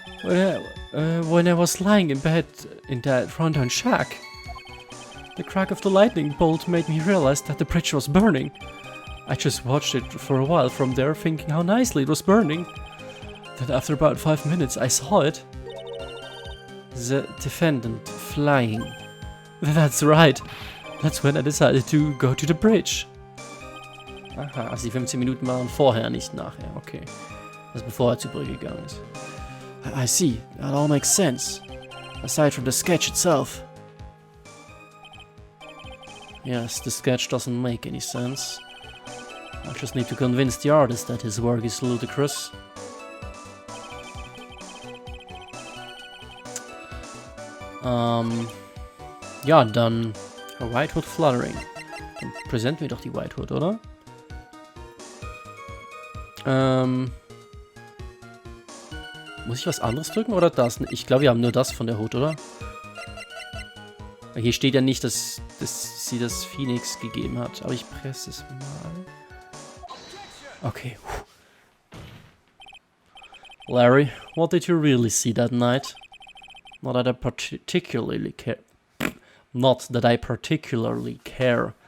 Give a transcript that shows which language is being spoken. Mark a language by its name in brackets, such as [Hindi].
[English] When I was lying in bed in that rundown shack, the crack of the lightning bolt made me realize that the bridge was burning. I just watched it for a while from there, thinking how nicely it was burning. Then after about 5 minutes, I saw it. The defendant flying. That's right. That's when I decided to go to the bridge. [German] Aha, also die 15 Minuten waren vorher, nicht nachher. Okay. Also bevor zu Brücke gegangen ist. [English] I see. That all makes sense. Aside from the sketch itself. Yes, the sketch doesn't make any sense. I just need to convince the artist that his work is ludicrous. [German] Ja, dann White Hood Fluttering. Dann präsentieren wir doch die White Hood, oder? Muss ich was anderes drücken oder das? Ich glaube, wir haben nur das von der Hood, oder? Hier steht ja nicht, dass sie das Phoenix gegeben hat, aber ich presse es mal. Okay. [English] Larry, what did you really see that night? Not that I particularly care. Not that I particularly care.